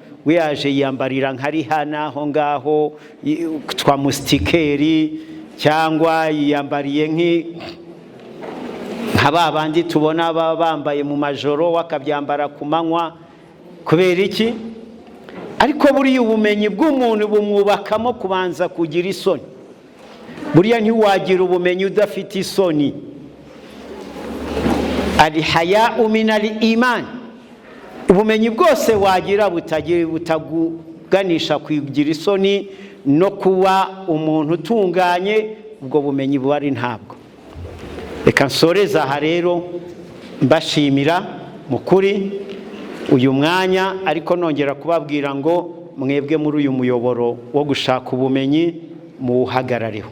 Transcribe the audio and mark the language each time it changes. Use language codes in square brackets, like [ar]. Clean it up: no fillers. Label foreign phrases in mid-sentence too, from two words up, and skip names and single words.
[rw] We yaje yambarira nka Rihana aho ngaho twa mustikeri, cyangwa yiyambariye nk'aba bandi tubona bambaye mu majoro wakabyambara ku manywa. Kubera iki? Ariko buriya ubumenyi bw'umuntu bumwubakamo kubanza kugira isoni. Buriya ntiwagira ubumenyi udafite isoni. [ar] الحياء من الإيمان. [rw] Ubumenyi bwose wagira butaguganisha kugira isoni no kuba umuntu utunganye, ubwo bumenyi buhari ntabwo. Reka nsoreza aha rero mbashimira mukuri uyu mwanya, ariko nongera kubabwira ngo mwebwe muri uyu muyoboro wo gushaka ubumenyi muwuhagarareho.